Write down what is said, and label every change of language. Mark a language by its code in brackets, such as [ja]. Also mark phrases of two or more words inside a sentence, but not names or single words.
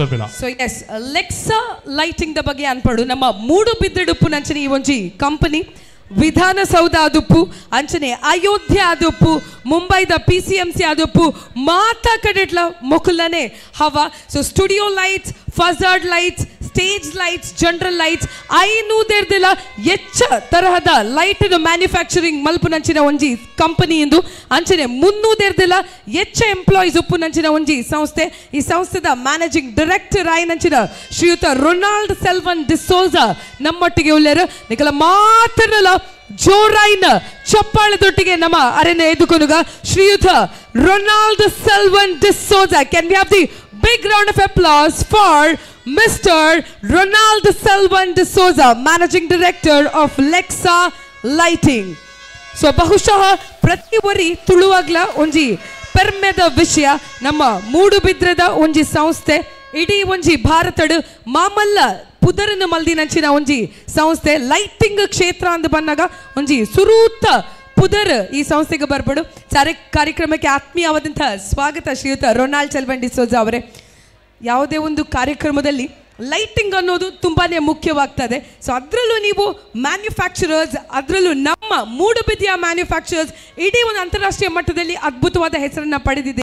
[tcy] ತಪಿನ. ಸೊ ಎಸ್ ಲೆಕ್ಸಾ ಲೈಟಿಂಗ್ ದ ಬಗ್ಗೆ ಅನ್ಪಡು ನಮ್ಮ ಮೂಡುಬಿದ್ರೆಡುಪ್ಪು ನಂಚನೆ ಈ ಒಂಜಿ ಕಂಪನಿ ವಿಧಾನಸೌಧ ಆದುಪ್ಪು ಅಂಚನೆ ಅಯೋಧ್ಯೆ ಆದುಪ್ಪು ಮುಂಬೈದ PCMC ಆದುಪ್ಪು ಮಾತಾ ಕಡೆಟ್ಲ ಮೊಕುಲನೆ ಹವಾ. ಸೊ [en] studio lights, fajard lights, stage lights, general lights [tcy] 500 ಹೆಚ್ಚ ತರಹದ [en] light manufacturing [tcy] ಮಲ್ಪು ನಂಚಿನ ಒಂಜಿ ಕಂಪನಿ ಎಂದು ಅಂಚನೆ 300 ಹೆಚ್ಚ ಎಂಪ್ಲಾಯೀಸ್ ಉಪ್ಪು ನಂಚಿನ ಒಂಜಿ ಸಂಸ್ಥೆ. ಈ ಸಂಸ್ಥೆದ [en] managing director [tcy] ಆಯ್ ನಂಚಿನ ಶ್ರೀಯುತ ರೊನಾಲ್ಡ್ ಸೆಲ್ವನ್ ಡಿಸೋಜಾ ನಮ್ಮೊಟ್ಟಿಗೆ ಉಳ್ಳೇರು. ನಿಕಲ ಮಾತನಲ ಜೋರಾಯಿನ ಚಪ್ಪಾಳದೊಟ್ಟಿಗೆ ನಮ್ಮ ಅರೆನ ಎದುಕೊನುಗ ಶ್ರೀಯುತ ರೊನಾಲ್ಡ್ ಸೆಲ್ವನ್ ಡಿಸೋಜಾ. [en] Can we have the big round of applause for Mr. Ronald Selvan D'Souza, Managing Director of Lexa Lighting. [tcy] So ಬಹುಶಃ ಪ್ರತಿ ವರಿ ತುಳುವಾಗ್ಲ ಒಂಜಿ ಪೆರ್ಮೆದ ವಿಷಯ ನಮ್ಮ ಮೂಡುಬಿದ್ರೆದ ಒಂಜಿ ಸಂಸ್ಥೆ ಇಡೀ ಒಂಜಿ ಭಾರತಡ್ ಮಾಮಲ್ಲ ಪುದರನ ಮಲ್ದಿನಂಚಿನ ಒಂಜಿ ಸಂಸ್ಥೆ ಲೈಟಿಂಗ್ ಕ್ಷೇತ್ರ ಅಂದ್ ಬಂದಾಗ ಒಂಜಿ ಸುರೂತ ಪುದರ್ ಈ ಸಂಸ್ಥೆಗೆ ಬರ್ಬೇಡು. [kn] ಕಾರ್ಯಕ್ರಮಕ್ಕೆ ಆತ್ಮೀಯವಾದಂತಹ ಸ್ವಾಗತ ಶ್ರೀಯುತ ರೊನಾಲ್ಡ್ ಸೆಲ್ವನ್ ಡಿಸೋಜಾ ಅವರೇ. ಯಾವುದೇ ಒಂದು ಕಾರ್ಯಕ್ರಮದಲ್ಲಿ ಲೈಟಿಂಗ್ ಅನ್ನೋದು ತುಂಬಾ ಮುಖ್ಯವಾಗ್ತದೆ. ಸೊ ಅದರಲ್ಲೂ ನೀವು ಮ್ಯಾನುಫ್ಯಾಕ್ಚರರ್ಸ್, ಅದರಲ್ಲೂ ನಮ್ಮ ಮೂಡುಬಿದಿಯ ಮ್ಯಾನುಫ್ಯಾಕ್ಚರರ್ಸ್ ಇಡೀ ಒಂದು ಅಂತಾರಾಷ್ಟ್ರೀಯ ಮಟ್ಟದಲ್ಲಿ ಅದ್ಭುತವಾದ ಹೆಸರನ್ನು ಪಡೆದಿದ್ದೀರಿ.